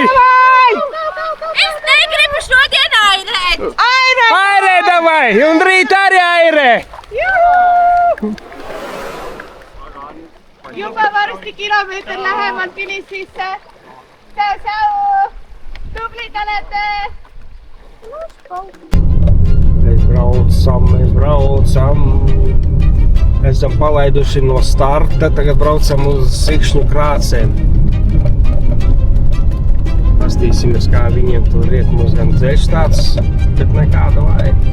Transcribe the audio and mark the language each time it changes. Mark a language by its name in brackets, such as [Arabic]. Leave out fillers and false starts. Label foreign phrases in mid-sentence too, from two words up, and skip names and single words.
[Latvian] Es negribu šodien airēt! Airē, davai! Un rīt arī airē! [Estonian] Juba varsti kilomeeter lähemalt finishisse. Tublit olete! [Latvian] Mēs braucam. Esam palaiduši no starta, tagad braucam uz Sikšņu krācēm. Pastīsimies, kā viņiem tur iet. Mums gan ceļš tāds, bet nekāda vai.